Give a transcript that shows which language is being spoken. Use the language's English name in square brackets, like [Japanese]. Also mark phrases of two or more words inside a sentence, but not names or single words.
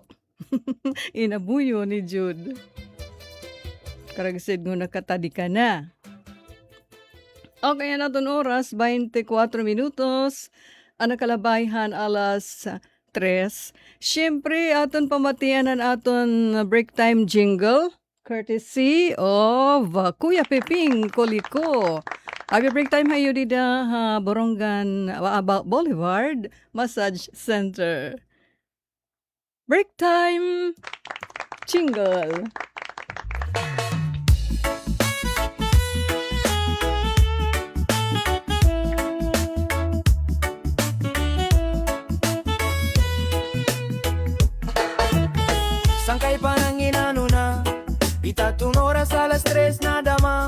[Waray] Inabuyo ni Jude. Karagsid ngo nakatadi ka na. Okay, naton oras, 24 minutos. Ang nakalabayhan alas 3. Siyempre, aton pamatianan aton [English] break time jingle. Courtesy of Kuya Peping Koliko. Happy break time [Waray] hayo dida Borongan Boulevard Massage Center. [English] Break time jingle. [Waray] Sangkay pa nang inano Itatong oras alas 3 na dama.